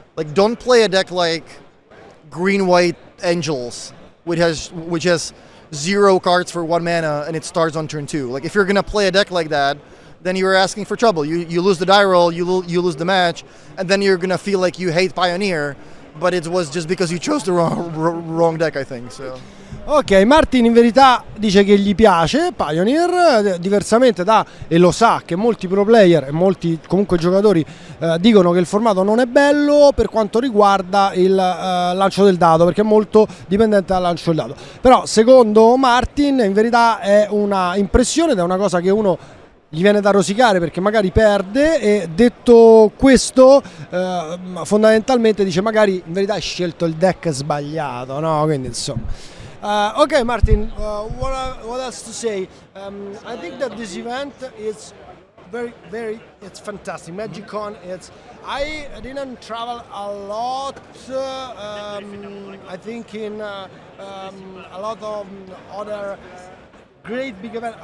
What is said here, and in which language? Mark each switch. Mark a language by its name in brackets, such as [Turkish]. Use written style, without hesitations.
[English] Like, don't play a deck like Green White Angels, which has 0 cards for 1 mana and it starts on turn 2. Like, if you're gonna play a deck like that, then you're asking for trouble. You lose the die roll, you lose the match, and then you're gonna feel like you hate Pioneer, but it was just because you chose the wrong deck, I think. So. [Italian] Ok, Martin in verità dice che gli piace Pioneer, diversamente da, e lo sa, che molti pro player e molti comunque giocatori dicono che il formato non è bello per quanto riguarda il lancio del dado, perché è molto dipendente dal lancio del dado. Però secondo Martin in verità è una impressione ed è una cosa che uno gli viene da rosicare perché magari perde, e detto questo fondamentalmente dice magari in verità hai scelto il deck sbagliato, no? Quindi insomma. [English] Okay, Martin, what else to say? I think that this event is it's fantastic. MagicCon, I didn't travel a lot. I think in a lot of other great big events.